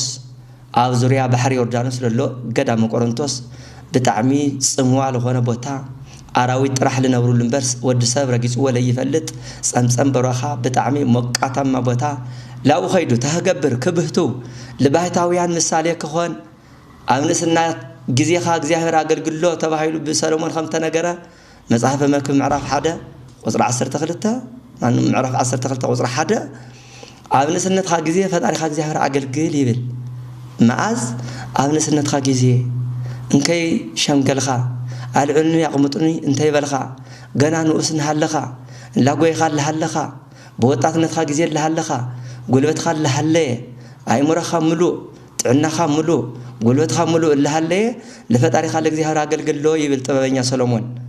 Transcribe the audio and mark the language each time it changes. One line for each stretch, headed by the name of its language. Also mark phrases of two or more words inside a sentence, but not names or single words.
Tigrinya: ኣብ ዙርያ ባሕሪ ዮርዳኖስ ዘሎ ገዳም ቆሮንቶስ ብጣዕሚ ጽምዋ ለኾነ ቦታ ኣራዊት ጥራሕ ልነብሩሉ እምበርስ ወዲ ሰብ ረጊጽዎ ለይፈልጥ ጸምጸም በረኻ ብጣዕሚ ሞቃታማ ቦታ ላኡ ኸይዱ ተህገብር ክብህቱ ለባህታውያን ምሳሌ ክኾን ኣብ ንእስና ጊዜኻ እግዚአብሔር አገልግሎ ተባሂሉ በሰሎሞን ከም ተነገረ መጽሐፈ መክብብ ምዕራፍ 1 ቁጥር 12 ማኑ ምዕራፍ 12 ቁጥር 1 ኣብ ንእስነትኻ ጊዜ ፈጣሪኻ እግዚአብሔር አገልግል ይብል መዓዝ ኣብ ንእስነትኻ ጊዜ እንከይ ሸምገልኻ አልዑልኒ ያቅምጡኒ እንተይ በልኻ ገና ንኡስ ንሃለኻ ላጎይኻ ለሃለኻ በወጣትነትኻ ጊዜ ለሃለኻ ጉልበትኻ ለሃለየ አይሙረኻ ሙሉእ ጥዕናኻ ሙሉእ ጉልበትኻ ሙሉእ ለሃለየ ለፈጣሪኻ ለእግዚአብሔር አገልግሎ ይብል ጥበበኛ ሰሎሞን